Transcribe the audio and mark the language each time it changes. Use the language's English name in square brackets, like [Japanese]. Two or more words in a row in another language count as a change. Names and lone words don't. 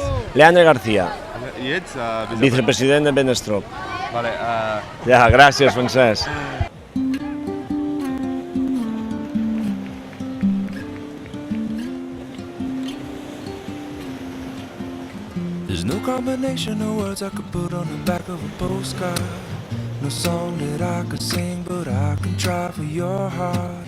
[Catalan] Leandre García, I ets vicepresident de Benestrop. Vale, Ja, gràcies, Francesc. [English] There's no combination of words I could put on the back of a postcard. No song that I could sing, but I can try for your heart.